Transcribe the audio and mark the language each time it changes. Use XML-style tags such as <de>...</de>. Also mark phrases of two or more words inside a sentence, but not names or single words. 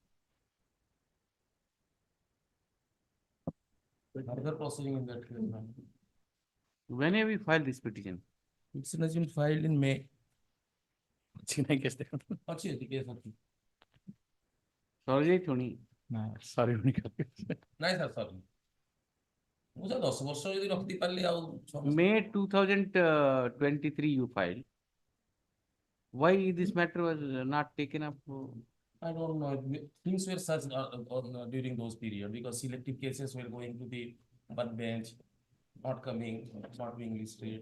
<en>Further proceeding in that case. ma'am. When have we filed this petition? It's has been filed in May. China case. Actually, the case of Sorry, Tony. Sorry. Nice, sir, sorry.</en> <or>ମୁଁ ତ 10 ବର୍ଷ ଯଦି ରଖି ପାରିଲି ଆଉ 6 ବର୍ଷ.</or> <en>May 2023 you filed. Why this matter was not taken up? I don't know. Things were such during those periods because selective cases were going to the one bench, not coming, not being listed.</en>